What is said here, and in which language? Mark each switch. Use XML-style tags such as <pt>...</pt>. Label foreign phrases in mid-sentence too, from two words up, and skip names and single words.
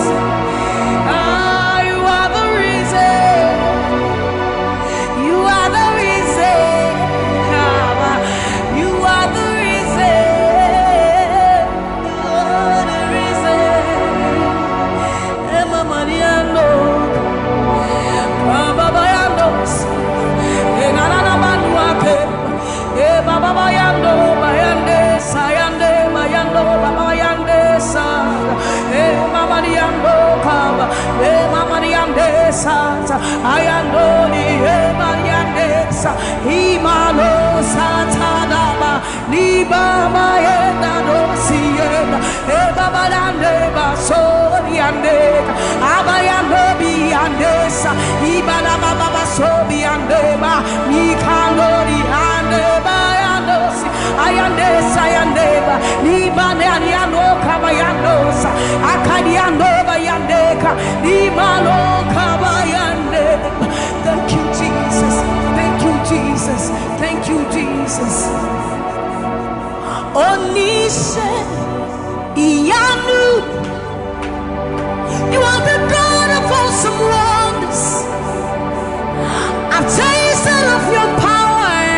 <en>You are the reason. You are the reason. You are the reason. You are the reason. Emma Mariano, Baba Bayanos, Enana Banuake, Baba Bayando, Bayande, Sayande, Mayando, Baba Bayande, Sa, Mama Diando, Kaba, Mama Diande, Sa, Ayando, Mariande, Sa, Imalo, Satadaba, Liba, Mayenda, no Siena, Baba Dande, Basoriande, Abayando, Biandesa, Ibana Baba Sobiandeba, Mikano, Diandeba, Ayandesa, Ayandeba, Libane, Ayano, Kabayandosa, Akadiando, Bayandeka, Limano, Kabayandeba. Thank you, Jesus. Thank you, Jesus. Thank you, Jesus.</en> <yo>Onise, Iyanu,</yo> <en>you are the God of awesome wonders. I've tasted of your power.</en>